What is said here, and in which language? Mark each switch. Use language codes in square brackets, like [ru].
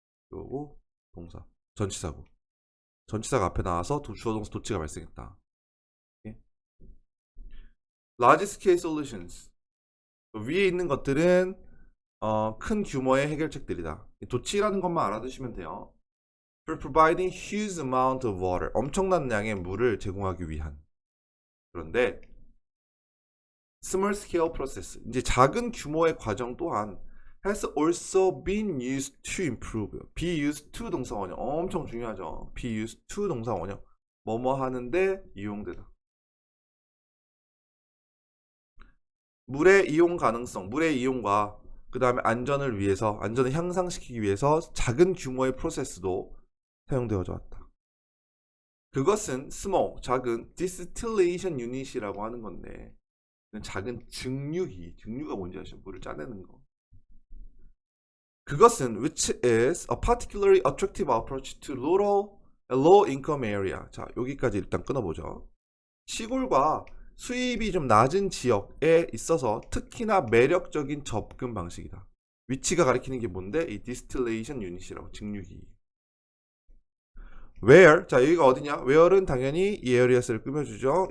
[ko] 그리고 동사 전치사고, 전치사가 앞에 나와서 주어 동사 도치가 발생했다. [en] large scale solutions, [ko] 위에 있는 것들은 큰 규모의 해결책들이다. 도치라는 것만 알아두시면 돼요. [en] For providing huge amount of water, [ko] 엄청난 양의 물을 제공하기 위한. 그런데 [en] small scale process, [ko] 이제 작은 규모의 과정 또한 [en] has also been used to improve. be used to [ko] 동사 원형 엄청 중요하죠. [en] be used to [ko] 동사 원형 뭐뭐 하는데 이용되다. 물의 이용 가능성, 물의 이용과 그 다음에 안전을 위해서, 안전을 향상시키기 위해서 작은 규모의 프로세스도 사용되어져 왔다. 그것은 small, 작은 distillation unit이라고 하는 건데, 작은 증류가 뭔지 아시죠? 물을 짜내는 거. 그것은 [en] which is a particularly attractive approach to rural low income area. [ko] 자, 여기까지 일단 끊어보죠. 시골과 수입이 좀 낮은 지역에 있어서 특히나 매력적인 접근 방식이다. 위치가 가리키는 게 뭔데? 이 distillation unit이라고, 증류기. where, 자 여기가 어디냐? where는 당연히 이 areas를 꾸며주죠.